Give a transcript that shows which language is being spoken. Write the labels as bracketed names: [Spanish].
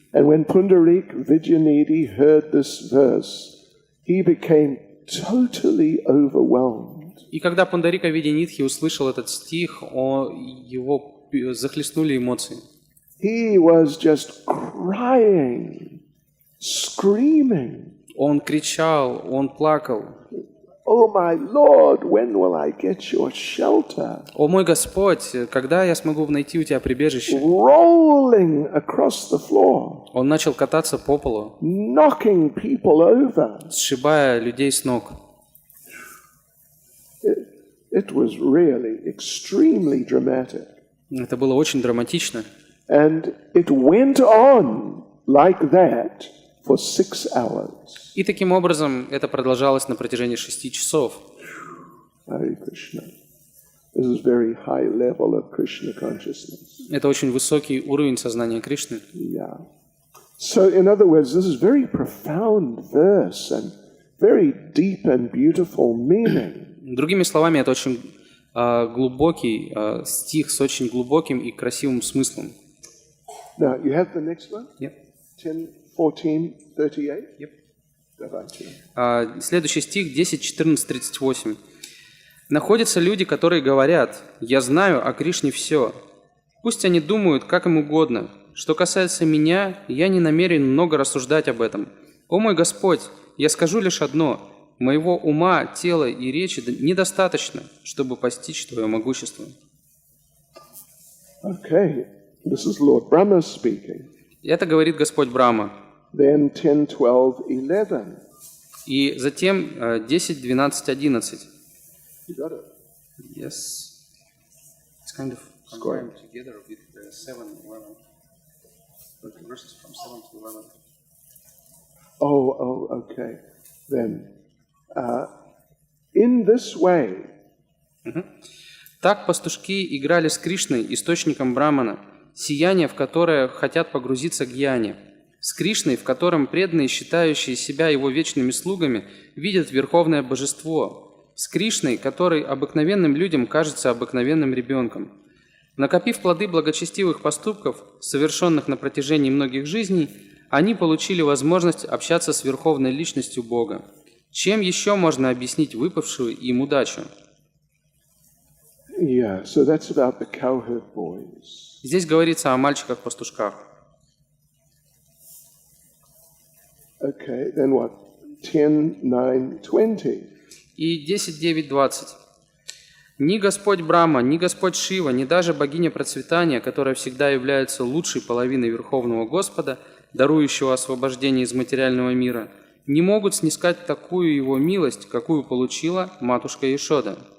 [English] And when Pundarik Vidyanidhi heard this verse, he became totally overwhelmed. [Russian] И когда Пундарика Видьянидхи услышал этот стих, его захлестнули эмоции. [English] He was just crying, screaming. [Russian] Он кричал, он плакал. [English] Oh my Lord, when will I get your shelter? [Russian] О мой Господь, когда я смогу найти у тебя прибежище? [English] Rolling across the floor, [Russian] Он начал кататься по полу, [English] knocking people over. [Russian] сшибая людей с ног. [English] It was really extremely dramatic. [Russian] Это было очень драматично. [English] And it went on like that for 6 hours. [Russian] И таким образом это продолжалось на протяжении 6 часов. [English] Hare Krishna. This is very high level of Krishna consciousness. [Russian] Это очень высокий уровень сознания Кришны. [English] Yeah. So in other words, this is very profound verse and very deep and beautiful meaning. [Russian] Другими словами, это очень глубокий стих с очень глубоким и красивым смыслом. [English] Now, you have the next one? Yep. 10, 14, 38? Yep. [Russian] Давайте. Следующий стих 10, 14, 38. «Находятся люди, которые говорят, «Я знаю о Кришне все». Пусть они думают, как им угодно. Что касается меня, я не намерен много рассуждать об этом. О мой Господь, я скажу лишь одно. Моего ума, тела и речи недостаточно, чтобы постичь Твое могущество». [English] Okay, this is Lord Brahma speaking. [Russian] Это говорит Господь Брахма. [English] Then 10, 12, 11. [Russian] И затем 10, 12, 11. [English] You got it? Yes. It's kind of combined together with the 7, 11. The verses from 7 to 11. Oh, okay. Then, in this way, [Russian] Так пастушки играли с Кришной, источником Брамана, сияние, в которое хотят погрузиться гьяни, с Кришной, в котором преданные, считающие себя его вечными слугами, видят верховное божество. с Кришной, который обыкновенным людям кажется обыкновенным ребенком. Накопив плоды благочестивых поступков, совершенных на протяжении многих жизней, они получили возможность общаться с Верховной Личностью Бога. Чем еще можно объяснить выпавшую им удачу? [English] Yeah, so that's about the cowherd boys. [Russian] Здесь говорится о мальчиках-пастушках. [English] Okay, then what? 10, 9, 20. [Russian] И 10, 9, 20. Ни Господь Брахма, ни Господь Шива, ни даже богиня процветания, которая всегда является лучшей половиной Верховного Господа, дарующего освобождение из материального мира, не могут снискать такую его милость, какую получила матушка Ешода.